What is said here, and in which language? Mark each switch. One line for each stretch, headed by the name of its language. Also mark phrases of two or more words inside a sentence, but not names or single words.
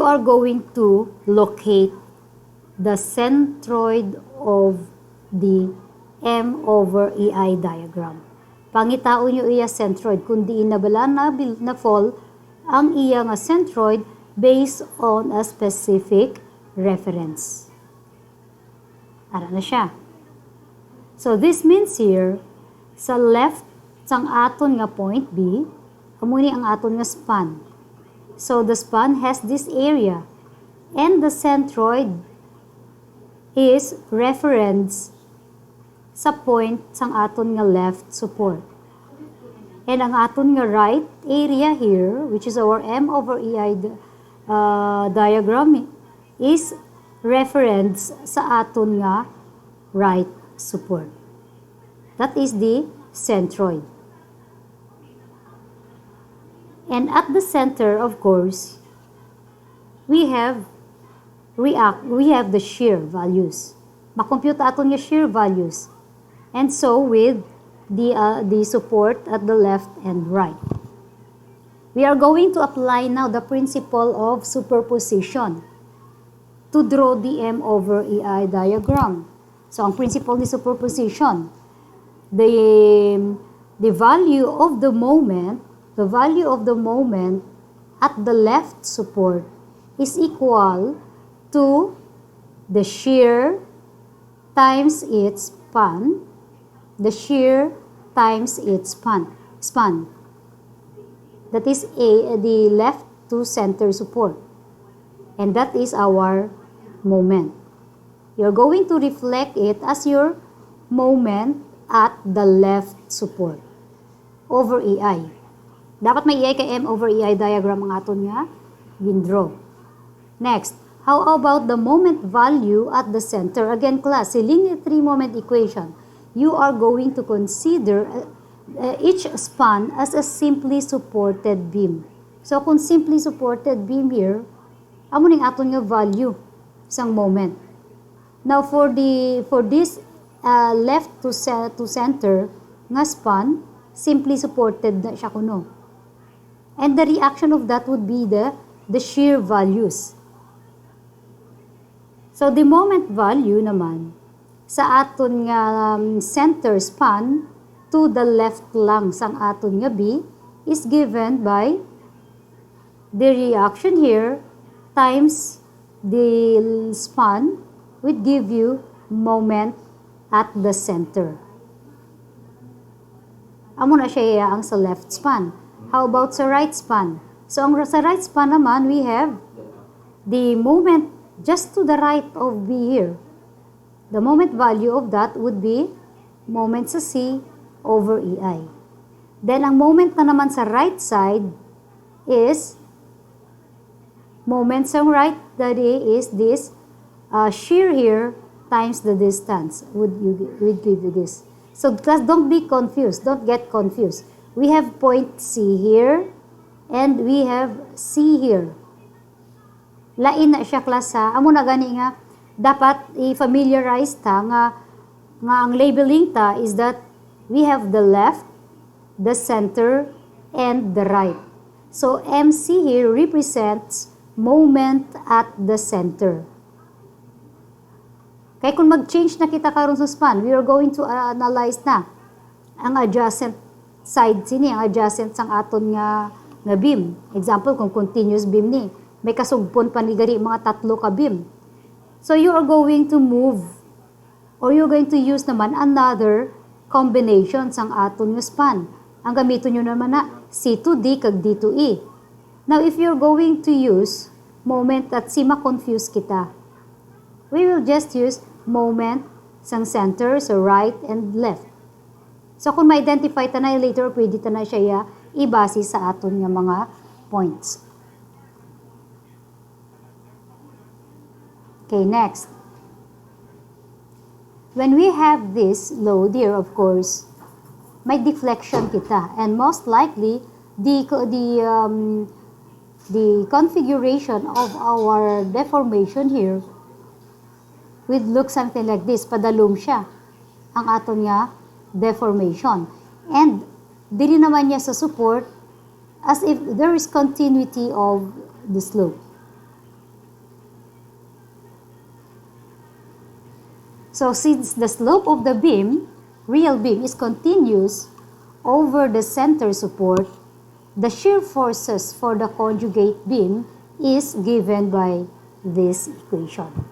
English: are going to locate the centroid of the M over EI diagram.
Hiligaynon: Pangitaon nyo iya centroid, kundi inabala na fall ang iya nga centroid
English: based on a specific reference.
Hiligaynon: Ara na siya.
English: So this means here,
Hiligaynon: sa left sang aton nga point B, kamuni ang aton nga span.
English: So the span has this area, and the centroid is reference
Hiligaynon: sa point sang aton nga
English: left support. And
Hiligaynon: ang aton nga
English: right area here, which is our M over EI diagram, is reference
Hiligaynon: sa aton nga
English: right support. That is the centroid. And at the center, of course, we have the shear values.
Hiligaynon: Makompute aton nga shear values.
English: And so with the support at the left and right. We are going to apply now the principle of superposition to draw the M over EI diagram. So ang principle ni superposition, the value of the moment at the left support is equal to the shear times its span, the shear times its span. That is the left to center support. And that is our moment. You're going to reflect it as your moment at the left support over EI.
Hiligaynon: Dapat may EI kay
English: M over EI diagram
Hiligaynon: ang aton nga gindraw.
English: Next, how about the moment value at the center? Again, class, si linear 3-moment equation, you are going to consider each span as a simply supported beam. So, kung simply supported beam here,
Hiligaynon: amo ning aton nga value sang moment.
English: Now, for this left to center
Hiligaynon: nga span, simply supported na siya kuno.
English: And the reaction of that would be the shear values. So, the moment value
Hiligaynon: naman sa aton nga
English: center span to the left
Hiligaynon: lang sang aton nga
English: B is given by the reaction here times the span would give you moment at the center.
Hiligaynon: Amo na siya ang sa left span.
English: How about sa right span? So, sa right span naman, we have the moment just to the right of B here. The moment value of that would be moment sa C over EI. Then, ang moment
Hiligaynon: na naman sa
English: right side is moment sa right, that is this shear here times the distance would give you this. So, class, don't be confused. Don't get confused. We have point C here and we have C here.
Hiligaynon: Lain na siya, class, ha. Amo na gani nga, dapat i-familiarize ta nga ang labeling ta
English: is that we have the left, the center, and the right. So, MC here represents moment at the center.
Hiligaynon: Kaya kung mag-change na kita karon sa span,
English: we are going to analyze
Hiligaynon: na ang adjacent side sini, ang adjacent sang aton nga beam. Example, kung
English: continuous beam
Hiligaynon: ni, may kasugpon pa ni gari mga 3 ka beam.
English: So, you are going to move or you're going to use naman another combination
Hiligaynon: sang aton nga
English: span.
Hiligaynon: Ang gamiton nyo naman na C to D kag D to E.
English: Now, if you're going to use moment at C,
Hiligaynon: ma-confuse kita.
English: We will just use moment sang center, so right and left. So,
Hiligaynon: kung ma-identify ta na later, pwede ta na siya ibase sa aton nga mga points.
English: Okay, next. When we have this load here, of course, may deflection kita. And most likely, the configuration of our deformation here would look something like this.
Hiligaynon: Padalom siya ang aton nga deformation. And dili naman niya sa support
English: as if there is continuity of the slope. So, since the slope of the beam, real beam, is continuous over the center support, the shear forces for the conjugate beam is given by this equation.